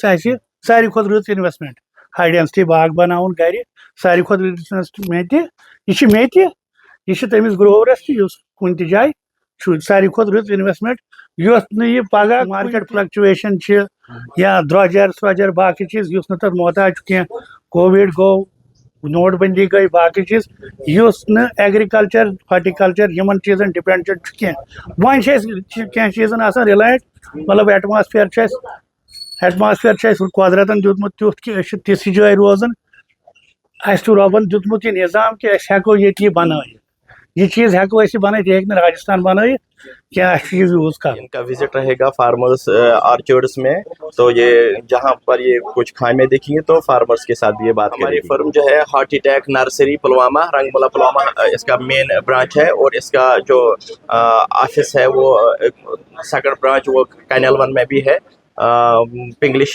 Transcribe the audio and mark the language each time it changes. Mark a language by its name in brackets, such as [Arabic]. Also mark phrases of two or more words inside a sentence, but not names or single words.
[Kashmiri] اَسہِ ساروی کھۄتہٕ رٕژ اِنویسٹمنٹ [English] high density [Kashmiri] باغ بناوُن گرِ ساروی کھۄتہٕ رٕژ اِنویسٹمنٹ یہِ چھِ مےٚ تہِ یہِ چھِ تٔمِس گروورس تہِ یُس کُنہِ تہِ جایہِ چھُ ساروی کھۄتہٕ رٕژ اِنویسٹمنٹ یۄس نہٕ یہِ پگہہ [English] market fluctuation [Kashmiri] چھِ یا درٛوجر باقٕے چیٖز یُس نہٕ تتھ محتاج چھُ کینٛہہ کووِڈ گوٚو نوٹ بندی گٔے باقٕے چیٖز یُس نہٕ [English] agriculture horticulture [Kashmiri] یِمن چیٖزن ڈِپینڈنٹ چھُ کینٛہہ وۄنۍ چھِ أسۍ کینٛہہ چیٖزن آسان رِلایِنٹ مطلب ایٹماسفیر چھُ اَسہِ قۄدرتن دیُتمُت تیُتھ کہِ أسۍ چھِ تِژھِ جایہِ روزان اَسہِ چھُ رۄبن دیُتمُت یہِ نظام کہِ أسۍ ہٮ۪کو ییٚتہِ یہِ بنٲیِتھ یہ چیز ہٮ۪کو أسۍ یہِ بنٲیِتھ یہِ ہیٚکہِ نہٕ راجستھان بنٲیِتھ کینٛہہ اَسہِ چھُ یہِ یوٗز کرُن [Urdu] ان کا وزٹ رہے گا فارمرس آرچرڈس میں تو یہ جہاں پر یہ کچھ خامیاں دیکھیں گے تو فارمرس کے ساتھ بھی یہ بات ہماری فرم جو ہے ہارٹی ٹیک نرسری پلوامہ رنگملا پلوامہ اس کا [English] main branch [Urdu] ہے اور اس کا جو آفس ہے وہ [English] second branch [Urdu] وہ کینل 1 میں بھی ہے پنگلش